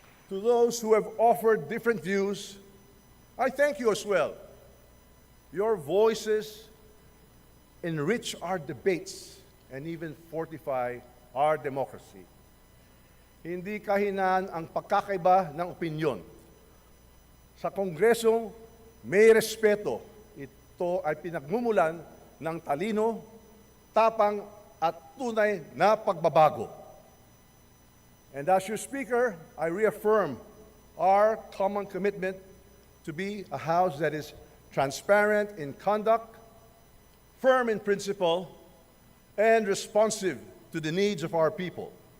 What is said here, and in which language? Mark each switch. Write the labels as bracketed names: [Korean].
[English] To those who have offered different views, I thank you as well. Your voices enrich our debates and even fortify our democracy. [Filipino] Hindi kahinaan ang pagkakaiba ng opinyon. Sa Kongreso, may respeto. Ito ay pinagmumulan ng talino, tapang at tunay na pagbabago. [English] And as your Speaker, I reaffirm our common commitment to be a House that is transparent in conduct, firm in principle, and responsive to the needs of our people.